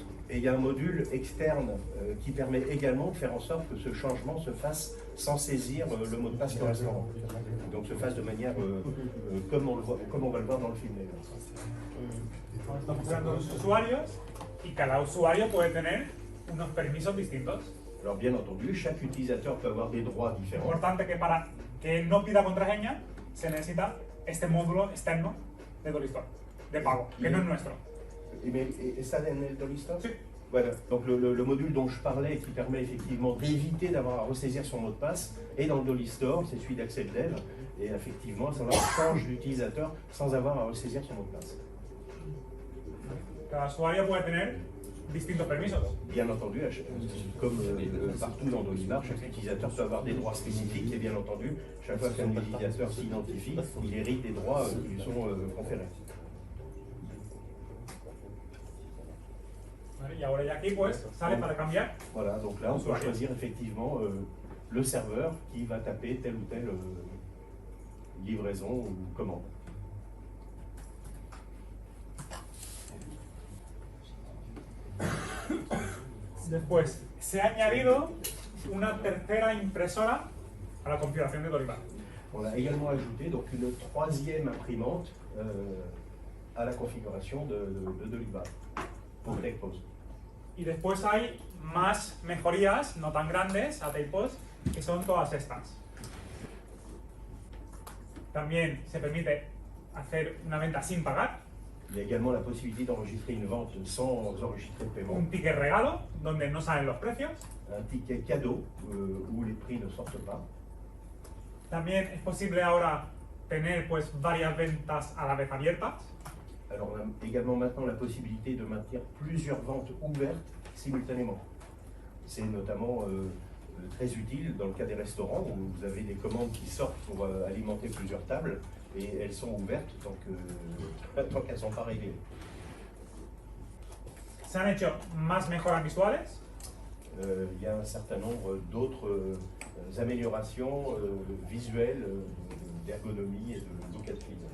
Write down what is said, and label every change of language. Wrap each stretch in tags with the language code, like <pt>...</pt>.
<fr>Et il y a un module externe qui permet également de faire en sorte que ce changement se fasse sans saisir le mot de passe correspondant. Donc se fasse de manière comme on va le voir dans le film.</fr> <es>Estamos creando los usuarios y cada usuario puede tener unos permisos distintos.</es> <fr>Alors bien entendu, chaque utilisateur peut avoir des droits</fr> <es>Es</es> <fr>différents.</fr> <es>importante que para que no pida contraseña se necesita este módulo externo de Dolistore, de pago, que no es nuestro.</es> <fr>Et ça dans le Dolistore?</fr> <es>Sí.</es> <fr>Voilà, donc le module dont je parlais qui permet effectivement d'éviter d'avoir à ressaisir son mot de passe est dans le Dolistore, c'est celui d'Accès Dev, et effectivement ça change l'utilisateur sans avoir à ressaisir son mot de passe.</fr> <es>Cada usuario puede tener distintos permisos.</es> <fr>Bien entendu, comme partout dans Dolibar, chaque utilisateur peut avoir des droits spécifiques et bien entendu, chaque fois qu'un utilisateur s'identifie, il hérite des droits qui lui sont conférés.</fr> <es>Vale, y ahora ya aquí pues sale para cambiar.</es> <fr>Voilà, donc là on peut choisir effectivement le serveur qui va taper telle ou telle livraison ou commande.</fr> <es>Después, se ha añadido una tercera impresora a la configuración de Dolibar.</es> <fr>On a également ajouté donc une troisième imprimante à la configuration de Dolibar pour TechPOS.</fr> <es>Y después hay más mejorías, no tan grandes, a TechPOS, que son todas estas. También se permite hacer una venta sin pagar,</es> <fr>Il y a également la possibilité d'enregistrer une vente sans enregistrer de paiement,</fr> <es>un ticket regalo, donde no salen los precios.</es> <fr>un ticket cadeau où les prix ne sortent pas.</fr> <es>También es posible ahora tener pues varias ventas a la vez abiertas.</es> <fr>Alors on a également maintenant la possibilité de maintenir plusieurs ventes ouvertes simultanément. C'est notamment très utile dans le cas des restaurants où vous avez des commandes qui sortent pour alimenter plusieurs tables et elles sont ouvertes tant qu'elles ne sont pas réglées.</fr> <es>Se han hecho más mejoras visuales.</es> <fr>Il y a un certain nombre d'autres améliorations visuelles, d'ergonomie et de</fr> <en>look and feel.</en>